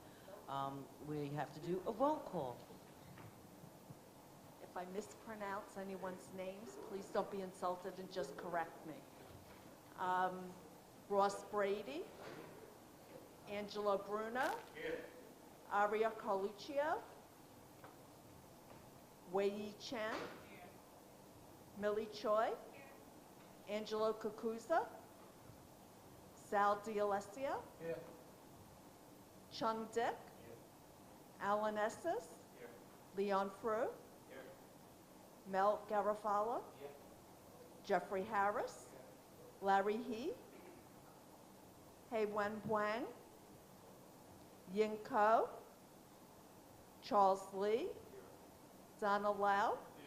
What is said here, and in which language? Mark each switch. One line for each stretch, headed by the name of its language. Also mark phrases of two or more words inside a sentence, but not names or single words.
English: We have to do a roll call. If I mispronounce anyone's names, please don't be insulted and just correct me. Ross Brady, Angelo Bruno, Aria Carluccio, Wei Chen, Millie Choi, Angelo Kakuza, Sal D'Alessio, Chung Dick, Alan Estes, Leon Frew, Mel Garofalo, Jeffrey Harris, Larry He, Hei Wen Wang, Yin Ko, Charles Lee, Donna Lau,